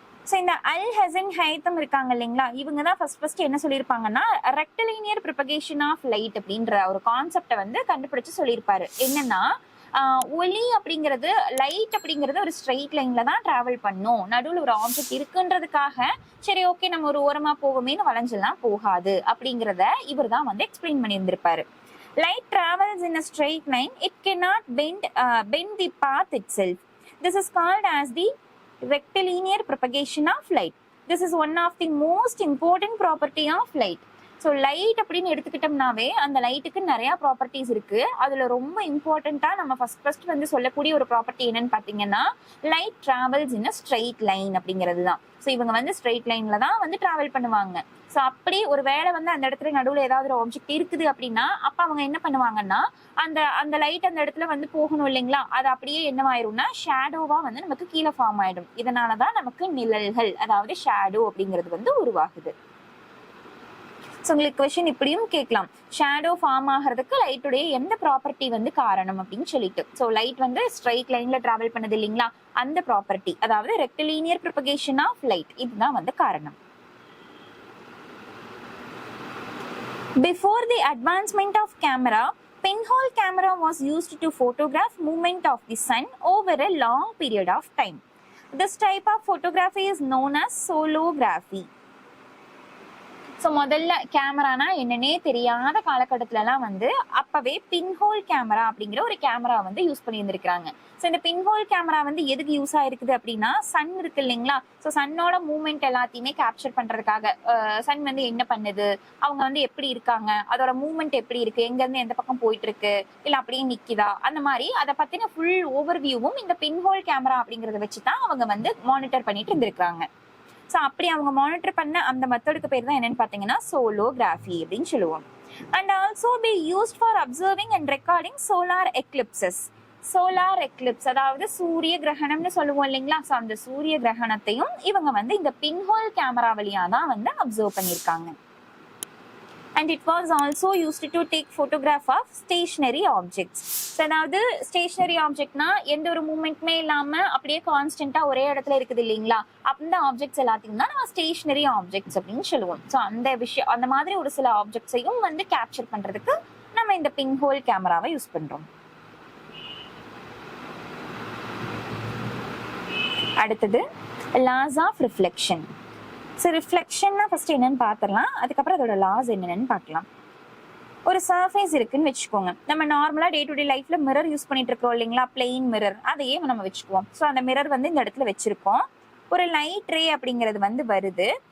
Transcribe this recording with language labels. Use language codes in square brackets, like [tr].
[ta] So இந்த Al Hasan Haitham இருக்காங்க இல்லைங்களா, இவங்க தான் ஃபர்ஸ்ட் என்ன சொல்லியிருப்பாங்கன்னா ரெக்டிலினியர் ப்ரொபகேஷன் ஆஃப் லைட் அப்படின்ற ஒரு கான்செப்டை வந்து கண்டுபிடிச்சு சொல்லியிருப்பாரு. என்னன்னா ஒளி அப்படிங்கிறது, லைட் அப்படிங்கிறது ஒரு ஸ்ட்ரெயிட் லைன்ல தான் டிராவல் பண்ணும், நடுவில் ஒரு ஆப்ஜெக்ட் இருக்குன்றதுக்காக சரி ஓகே நம்ம ஒரு ஓரமா போவோமேனு வளைஞ்செல்லாம் போகாது அப்படிங்கிறத இவர் தான் வந்து explain பண்ணியிருந்திருப்பாரு. [en] Light travels in a straight line. It cannot bend the path itself. This is called as the rectilinear propagation of light. This is one of the most important property of light. [ta] So light அப்படின்னு எடுத்துக்கிட்டோம்னாவே அந்த லைட்டுக்கு நிறைய properties இருக்கு. அதுல ரொம்ப இம்பார்ட்டண்டா நம்ம first வந்து சொல்லக்கூடிய ஒரு ப்ராப்பர்ட்டி என்னன்னு பாத்தீங்கன்னா [en] light travels in a straight line [ta] அப்படிங்கிறது தான். ஸோ இவங்க வந்து ஸ்ட்ரெயிட் லைன்ல தான் வந்து டிராவல் பண்ணுவாங்க. ஸோ அப்படி ஒரு வேளை வந்து அந்த இடத்துல நடுவில் ஏதாவது ஒரு ஆப்ஜெக்ட் இருக்குது அப்படின்னா அப்ப அவங்க என்ன பண்ணுவாங்கன்னா அந்த லைட் அந்த இடத்துல வந்து போகணும் இல்லைங்களா, அது அப்படியே என்னவாயிரும்னா ஷேடோவா வந்து நமக்கு கீழே ஃபார்ம் ஆயிடும். இதனாலதான் நமக்கு நிழல்கள் அதாவது ஷேடோ அப்படிங்கிறது வந்து உருவாகுது. ஸோ உங்களுக்கு கொஸ்டின் இப்படியும் கேட்கலாம், ஷேடோ ஃபார்ம் ஆகிறதுக்கு லைட்டுடைய எந்த ப்ராப்பர்ட்டி வந்து காரணம் அப்படின்னு சொல்லிட்டு. ஸோ லைட் வந்து ஸ்ட்ரெயிட் லைன்ல டிராவல் பண்ணது இல்லைங்களா, அந்த ப்ராப்பர்ட்டி அதாவது ரெக்டிலினியர் ப்ரொபகேஷன் ஆஃப் லைட் இதுதான் வந்து காரணம். [en] Before the advancement of camera, pinhole camera was used to photograph movement of the sun over a long period of time. This type of photography is known as solography. [ta] So முதல்ல கேமரானா என்னன்னே தெரியாத காலகட்டத்திலலாம் வந்து அப்பவே pinhole camera அப்படிங்கிற ஒரு camera வந்து use பண்ணி இருந்திருக்காங்க. ஸோ இந்த பின்ஹோல் கேமரா வந்து எதுக்கு யூஸ் ஆயிருக்குது அப்படின்னா சன் இருக்கு இல்லைங்களா, ஸோ சன்னோட மூவ்மெண்ட் எல்லாத்தையுமே கேப்சர் பண்றதுக்காக சன் வந்து என்ன பண்ணுது, அவங்க வந்து எப்படி இருக்காங்க, அதோட மூவ்மெண்ட் எப்படி இருக்கு, எங்க இருந்து எந்த பக்கம் போயிட்டு இருக்கு, இல்ல அப்படியே நிக்குதா, அந்த மாதிரி அதை பத்தின ஃபுல் ஓவர் வியூவும் இந்த பின்ஹோல் கேமரா அப்படிங்கறத வச்சுதான் அவங்க வந்து மானிட்டர் பண்ணிட்டு இருந்திருக்காங்க. ஸோ அப்படி அவங்க மானிட்டர் பண்ண அந்த மெத்தடுக்கு பேர் தான் என்னன்னு பார்த்தீங்கன்னா சோலோகிராஃபி அப்படின்னு சொல்லுவோம். [en] And also be used for observing and recording solar eclipses. [ta] Solar Eclipse அதாவது சூரிய கிரகணம்னு சொல்லுவோம் இல்லைங்களா, ஸோ அந்த சூரிய கிரகணத்தையும் இவங்க வந்து இந்த பின்ஹோல் கேமரா வழியா தான் வந்து அப்சர்வ் பண்ணியிருக்காங்க. [en] And it was also used to take photograph of stationary objects. [ta] அதாவது ஸ்டேஷனரி ஆப்ஜெக்ட்னா எந்த ஒரு மூவ்மெண்ட்மே இல்லாம அப்படியே கான்ஸ்டன்டா ஒரே இடத்துல இருக்குது இல்லைங்களா, அந்த ஆப்ஜெக்ட்ஸ் எல்லாத்தையும் தான் நம்ம ஸ்டேஷனரி ஆப்ஜெக்ட்ஸ் அப்படின்னு சொல்லுவோம். ஸோ அந்த மாதிரி ஒரு சில ஆப்ஜெக்ட்ஸையும் வந்து கேப்சர் பண்றதுக்கு நம்ம இந்த பின்ஹோல் கேமராவை யூஸ் பண்றோம். அடுத்தது [en] laws of reflection. [ta] So ரிஃப்ளெக்ஷன்னா first என்னன்னு பார்த்துடலாம், அதுக்கப்புறம் அதோட லாஸ் என்னென்னு பார்க்கலாம். ஒரு சர்ஃபேஸ் இருக்குன்னு வச்சுக்கோங்க, நம்ம நார்மலா டே டு டே லைஃப்ல மிரர் யூஸ் பண்ணிட்டு இருக்கோம் இல்லைங்களா, பிளெயின் மிரர், அதையே நம்ம வச்சுக்குவோம். ஸோ அந்த மிரர் வந்து இந்த இடத்துல வச்சிருக்கோம், ஒரு லைட் ரே அப்படிங்கிறது வந்து வருது.